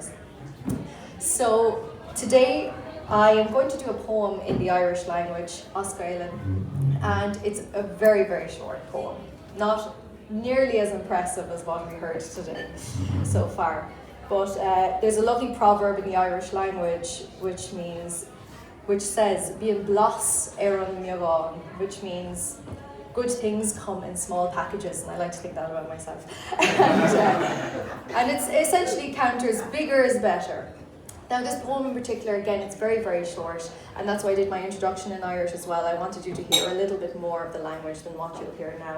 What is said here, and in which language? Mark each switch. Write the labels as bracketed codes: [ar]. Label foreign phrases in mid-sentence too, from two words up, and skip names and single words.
[en] So today I am going to do a poem in the Irish language, Oscailin, and it's a very, very short poem. Not nearly as impressive as what we heard today so far. But there's a lovely proverb in the Irish language which says, [ga] Bíonn blas ar an mbeagán, [en] which means good things come in small packages, and I like to think that about myself. And it essentially counters bigger is better. Now this poem in particular, again, it's very, very short, and that's why I did my introduction in Irish as well. I wanted you to hear a little bit more of the language than what you'll hear now.